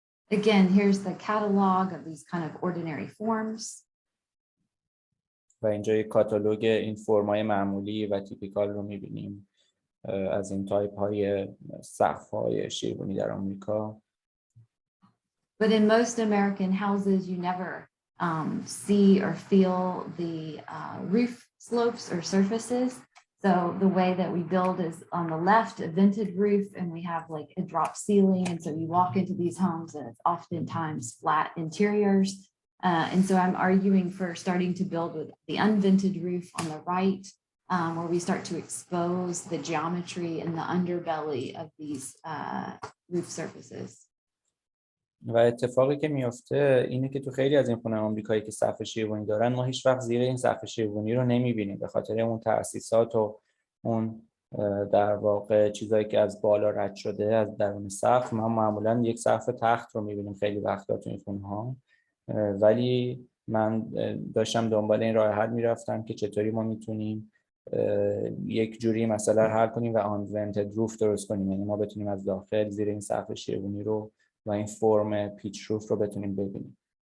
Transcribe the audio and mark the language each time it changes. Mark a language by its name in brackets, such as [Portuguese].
[English] Again, here's the catalog of these kind of ordinary forms. [Persian] و اینجا یک کاتالوگ این فرم‌های معمولی و تیپیکال رو می‌بینیم از این تایپ‌های سقف‌های شیرگونی در آمریکا. [English] But in most American houses, you never see or feel the roof slopes or surfaces. So the way that we build is on the left, a vented roof, and we have like a drop ceiling. And so you walk into these homes and it's oftentimes flat interiors. And so I'm arguing for starting to build with the unvented roof on the right, where we start to expose the geometry and the underbelly of these roof surfaces. [Persian] و اتفاقی که میفته اینه که تو خیلی از این خونه آمریکایی که سقف شیرگونی دارن ما هیچ وقت زیر این سقف شیرگونی رو نمیبینیم به خاطر اون تأسیسات و اون در واقع چیزایی که از بالا رد شده از درون سقف. ما معمولا یک سقف تخت رو میبینیم خیلی وقتا تو این خونه ها، ولی من داشتم دنبال این راه حل میرفتم که چطوری ما میتونیم یک جوری مسئله رو حل کنیم و آنونتد روف درست کنیم، یعنی ما بتونیم از داخل زیر این سقف شیرگونی رو و این فرم پیچ روف رو بتونیم ببینیم.